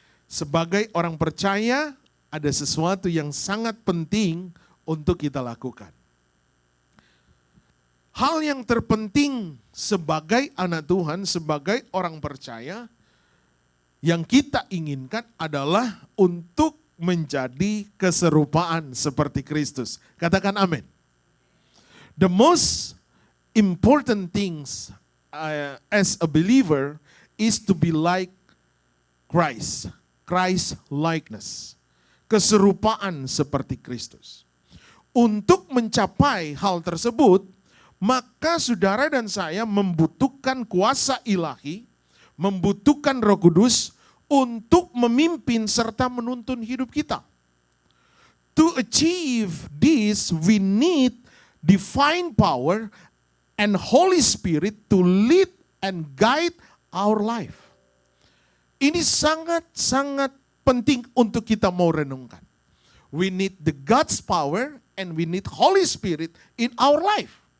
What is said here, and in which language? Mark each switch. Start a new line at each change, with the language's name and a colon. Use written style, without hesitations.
Indonesian: Sebagai orang percaya, ada sesuatu yang sangat penting untuk kita lakukan. Hal yang terpenting sebagai anak Tuhan, sebagai orang percaya, yang kita inginkan adalah untuk menjadi keserupaan seperti Kristus. Katakan amin.
English: The most important things as a believer is to be like Christ. Christ likeness.
Indonesian: Keserupaan seperti Kristus. Untuk mencapai hal tersebut, maka saudara dan saya membutuhkan kuasa ilahi, membutuhkan Roh Kudus untuk memimpin serta menuntun hidup kita.
English: To achieve this, we need divine power and Holy Spirit to lead and guide our life.
Indonesian: Ini sangat-sangat penting untuk kita mau renungkan.
English: We need the God's power and we need Holy Spirit in our life.